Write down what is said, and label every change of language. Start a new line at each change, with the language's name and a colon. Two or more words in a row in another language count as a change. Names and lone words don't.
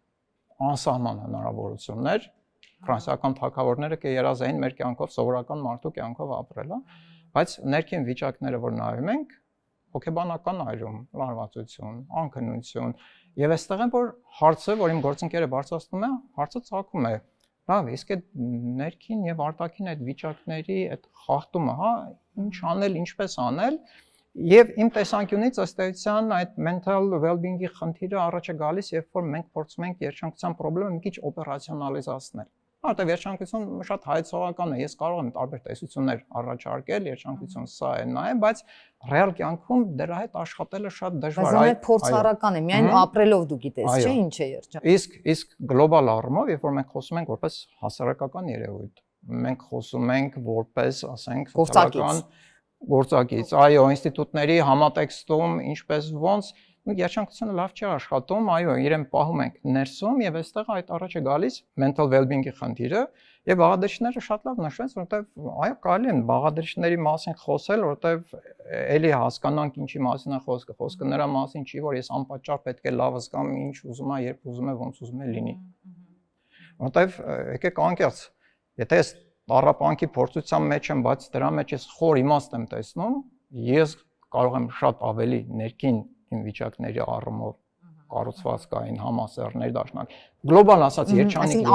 Armenian: անսահման հնարավորություններ, ֆրանսիական թագավորները կերազային մեր կյանքով, սովորական մարդու կյանքով ապրել, բայց ներքին վիճակները որ նայում ենք, հոգեբանական այրում, լարվածություն, անքնություն, եւ այստեղ են որ հարցը, որ իմ գործընկերը բարձրացնում է, հարցը ցակում է։ Լավ, իսկ այդ ներքին եւ արտաքին այդ վիճակների այդ խախտումը, հա, ինչ անել, ինչպես անել, եւ իմ տեսանկյունից ըստ էության այդ
English: mental well-being-
Armenian: ի խնդիրը առաջ է գալիս, երբ որ մենք փորձում ենք երջանկության խնդիրը մի քիչ օպերացիոնալիզացնել։ Որտեղ երջանկություն շատ հայեցողական է, ես կարող եմ տարբեր տեսություններ առաջարկել, երջանկություն սա է, նա է, բայց ռեալ կյանքում դրա հետ աշխատելը շատ դժվար է։ Բայց դա փորձառական է, միայն ապրելով դու գիտես, չէ՞, ինչ է երջանկություն։ Իսկ գլոբալ առումով, երբ որ մենք խոսում ենք որպես հասարակական երևույթ, մենք խոսում ենք որպես, ասենք, սոցիալական գործակից, այո, ինստիտուտների համատեքստում, ինչպես ոնց երջանկությունը լավ չի աշխատում, այո, իրեն պահում ենք ներսում եւ այստեղ այդ առաջ է գալիս
English: mental well-being-
Armenian: ի խնդիրը եւ բաղադրիչները շատ լավ նշվեց, որովհետեւ այո, կարելի է բաղադրիչների մասին խոսել, որովհետեւ էլի հասկանանք ինչի մասին է խոսքը, խոսքը նրա մասին չի, որ ես անպատճառ պետք է լավ զգամ, ինչ ուզում եմ, երբ ուզում եմ, ոնց ուզում եմ լինի։ Որովհետեւ եկեք անկեղծ, եթե ես տառապանքի փորձության մեջ եմ, բայց դրա մեջ ես խոր իմաստ եմ տեսնում, ես կարող եմ շատ ավելի ներքին իմ վիճակների առումով կառուցվածքային համասեռներ դաշնակ գլոբալ ասած երջանիկ լինել,